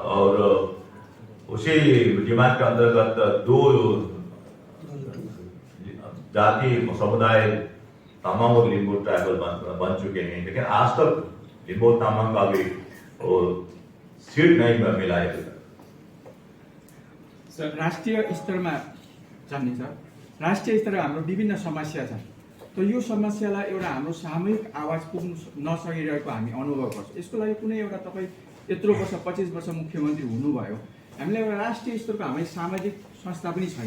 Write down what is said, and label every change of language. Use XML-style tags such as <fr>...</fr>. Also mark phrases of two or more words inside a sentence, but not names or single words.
<hi>और उसी डिमांड के अंतर्गत 2 जाति समुदाय तामांग और लिम्बू ट्राइबल बन चुके हैं, लेकिन आज तक लिम्बू तामांग का भी सीट नहीं मिला है। सर,</hi> <ne>राष्ट्रिय स्तरमा जान्ने छ, राष्ट्रिय स्तरमा हाम्रो विभिन्न समस्या छन्, तो यो समस्यालाई एउटा हाम्रो सामूहिक आवाज पुग्नु नसकिरहेको हामी अनुभव गर्छौँ। यसको लागि कुनै एउटा तपाईँ यत्रो वर्ष 25 वर्ष मुख्यमन्त्री हुनुभयो, हामीलाई एउटा राष्ट्रिय स्तरको हाम्रो सामाजिक संस्था पनि छैन।</ne>